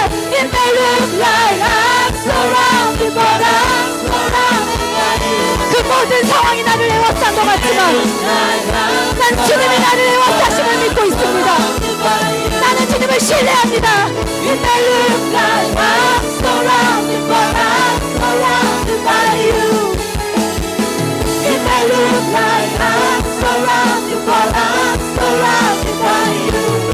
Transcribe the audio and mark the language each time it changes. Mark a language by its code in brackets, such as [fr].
[en] It may look like I'm surrounded, but I'm surrounded by you. [ko] 그 모든 상황이 나를 애워싼 것 같지만 난 주님이 나를 애워싸심을 믿고 있습니다. 나는 주님을 신뢰합니다. [en] It may look like I'm surrounded, but I'm surrounded by you. It may look like I'm surrounded, but I'm surrounded by you.